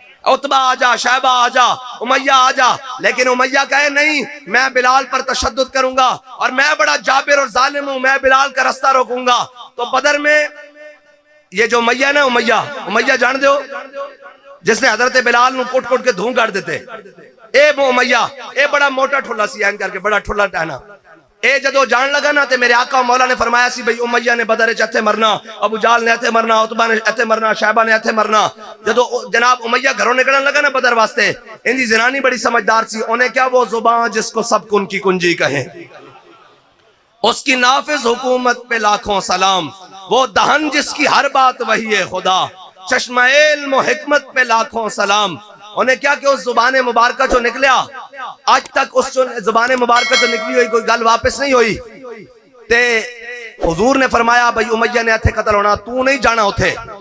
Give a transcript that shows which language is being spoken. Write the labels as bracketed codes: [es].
[ur] عتبہ آجا شیبہ آجا امیہ آجا لیکن امیہ کہے نہیں میں بلال پر تشدد کروں گا اور میں بڑا جابر اور ظالم ہوں میں بلال کا رستہ روکوں گا. [pa] تو بدر میں یہ جو امیہ نا امیہ جان دیو جس نے حضرت بلال نو کٹ کٹ کے دھوں کر دیتے. اے وہ امیہ اے بڑا موٹا ٹھولا سی این کر کے بڑا ٹھولا ٹہنا. اے جدو جان لگا نا تے میرے آقا مولا نے فرمایا سی بھئی امیہ نے بدر وچ ایتھے مرنا ابو جہل نے ایتھے مرنا عتبہ نے ایتھے مرنا شیبہ نے ایتھے مرنا. جدو جناب امیہ گھروں نکلن لگا نا بدر واسطے ان دی زنانی بڑی سمجھدار سی. انہیں کیا [ur] وہ زبان جس کو سب کن کی کنجی کہیں اس کی نافذ حکومت پہ لاکھوں سلام، [pa] وہ دہن جس کی ہر بات وہی ہے خدا، چشمہ علم و حکمت پہ لاکھوں سلام۔ انہیں کیا کہ اس زبان مبارکہ جو نکلیا، آج تک اس زبان مبارکہ جو نکلی ہوئی کوئی گل واپس نہیں ہوئی تے حضور نے فرمایا بھائی امیہ نے اتھے قتل ہونا، تو نہیں جانا اتھے